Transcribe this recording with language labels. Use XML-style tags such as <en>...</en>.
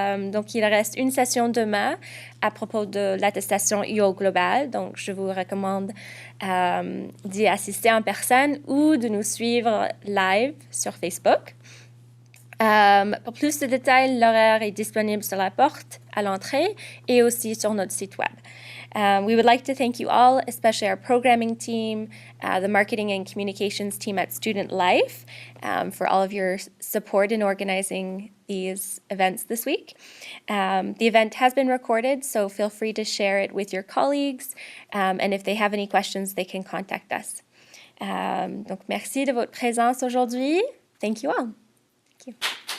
<fr>Donc, il reste une session demain à propos de l'attestation uOGlobal. Donc, je vous recommande d'y assister en personne ou de nous suivre live sur Facebook. Pour plus de détails, l'horaire est disponible sur la porte à l'entrée et aussi sur notre site web.</fr> <en>We would like to thank you all, especially our programming team, the marketing and communications team at Student Life, for all of your support in organizing these events this week. The event has been recorded, so feel free to share it with your colleagues, and if they have any questions, they can contact us.</en> <fr>Donc, merci de votre présence aujourd'hui.</fr> <en>Thank you all. Thank you.</en>